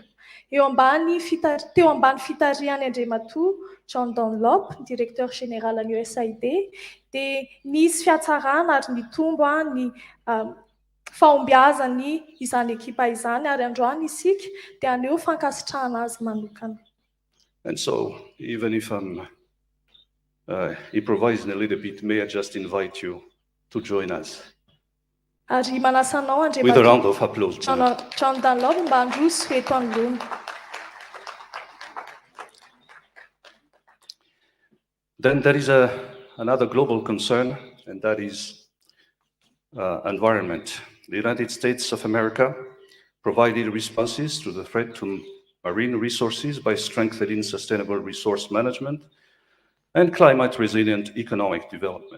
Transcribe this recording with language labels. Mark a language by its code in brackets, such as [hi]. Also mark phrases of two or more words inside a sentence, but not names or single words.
[mg] Teo ambany fitarihan'ny Andriamatoa John Dunlop, [fr] directeur général [mg] an'i USAID, dia nisy fiatsarana ary nitombo ny fahombiazany izany ekipa izany ary androany isika dia aneo fankasitrahana azy manokana. [en] And so, even if I'm improvising a little bit, may I just invite you to join us [mg] Ary manasa anao [en] with a round of applause. [mg] John Dunlop mba handroso eto anoloana. [en] Then there is another global concern, and that is environment. The United States of America provided responses to the threat to marine resources by strengthening sustainable resource management and climate-resilient economic development.